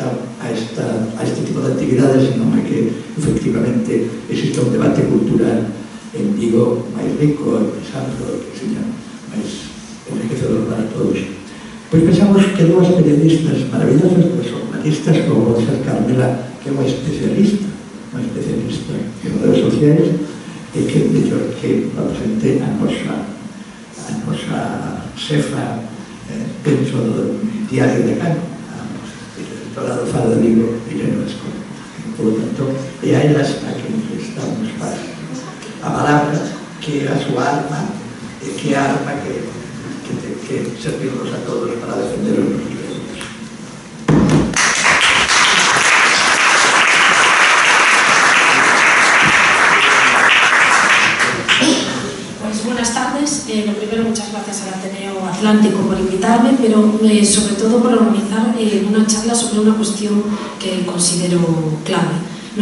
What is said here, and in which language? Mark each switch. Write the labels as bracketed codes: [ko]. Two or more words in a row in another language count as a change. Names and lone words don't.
[es] a este tipo de actividades, sino a que efectivamente exista un debate cultural en Vigo más rico, más amplio, que sea más enriquecedor para todos. Pues pensamos que dos periodistas maravillosas, pues jornalistas, como puede ser Carmela, que es una especialista en redes sociales, que la presenté [gl] a nosa xefa dentro do diario de Cano, a directora do Faro de Vigo, [es] Irene Escola. Por lo tanto, [gl] é a elas a que nos estamos para a palabra, que é a súa arma, que é a arma que servirnos a todos para defender os nosos derechos. [es] Pues buenas tardes. Lo primero, muchas gracias al Ateneo Atlántico por invitarme, pero sobre todo por organizar una charla sobre una cuestión que considero clave, ¿no?